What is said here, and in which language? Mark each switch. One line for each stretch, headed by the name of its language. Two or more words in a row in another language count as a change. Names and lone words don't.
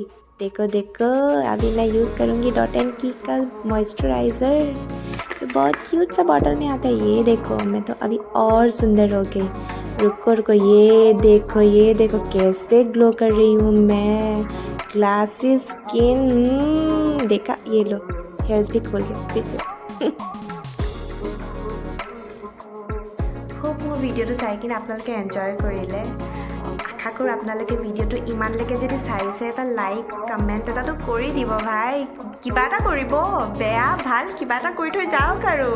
Hindi: देखो अभी मैं यूज़ करूँगी डॉट एंड की का मॉइस्चराइज़र, जो बहुत क्यूट सा बॉटल में आता है। ये देखो मैं तो अभी और सुंदर हो गई। रुको ये देखो कैसे ग्लो कर रही हूँ मैं।
English: glassy skin,
Hindi: देखा, ये लो हेयर्स भी खोल गया फिर से।
Assamese: খুব মোৰ ভিডিঅ'টো চাই কিনে আপোনালোকে এনজয় কৰিলে। আশা কৰোঁ আপোনালোকে ভিডিঅ'টো ইমানলৈকে যদি চাইছে, এটা
English: like comment
Assamese: এটাতো কৰি দিব ভাই। কিবা এটা কৰিব, বেয়া ভাল কিবা এটা কৰি থৈ যাওক আৰু।